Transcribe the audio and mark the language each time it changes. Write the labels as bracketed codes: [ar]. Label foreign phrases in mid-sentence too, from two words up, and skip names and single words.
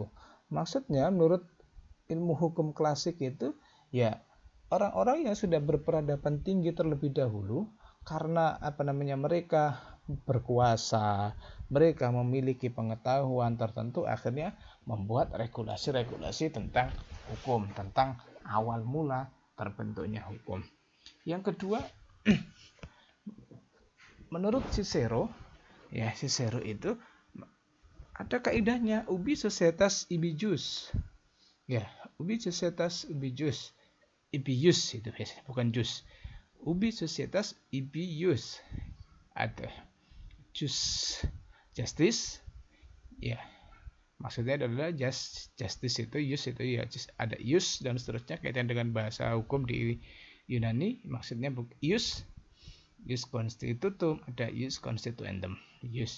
[id] Maksudnya menurut ilmu hukum klasik itu ya orang-orang yang sudah berperadaban tinggi terlebih dahulu, karena mereka berkuasa, mereka memiliki pengetahuan tertentu, akhirnya membuat regulasi-regulasi tentang hukum, tentang awal mula terbentuknya hukum. Yang kedua, menurut Cicero itu ada kaidahnya [la] ubi societas ibi jus. [id] Ya, [la] ubi societas ibi jus. [id] Ibius itu biasanya, bukan jus. [la] Ubi societas ibi jus. [id] Ada justice, ya maksudnya adalah justice itu ya ada ius dan seterusnya, kaitan dengan bahasa hukum di Yunani, maksudnya [la] ius constitutum, [id] ada [la] ius constituendum, [id] ius.